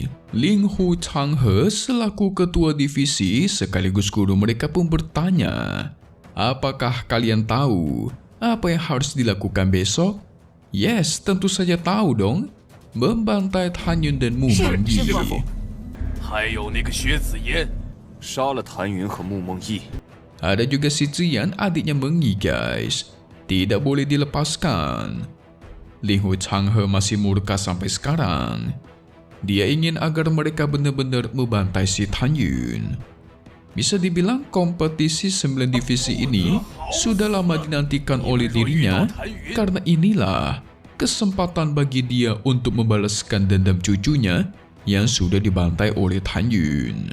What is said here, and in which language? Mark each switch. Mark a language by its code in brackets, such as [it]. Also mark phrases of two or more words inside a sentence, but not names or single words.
[id] Ling Hu Changhe selaku ketua divisi sekaligus guru mereka pun bertanya, apakah kalian tahu apa yang harus dilakukan besok? Yes, tentu saja tahu dong. Membantai Han Yun dan Mu Mengyi. [zh] 还有那个薛子妍，杀了谭云和穆梦逸。 [id] Ada juga si Ziyan, adiknya Mengyi guys. Tidak boleh dilepaskan. Ling Hu Changhe masih murka sampai sekarang. Dia ingin agar mereka benar-benar membantai si Tan Yun. Bisa dibilang kompetisi 9 divisi ini sudah lama dinantikan oleh dirinya, karena inilah kesempatan bagi dia untuk membalaskan dendam cucunya yang sudah dibantai oleh Tan Yun.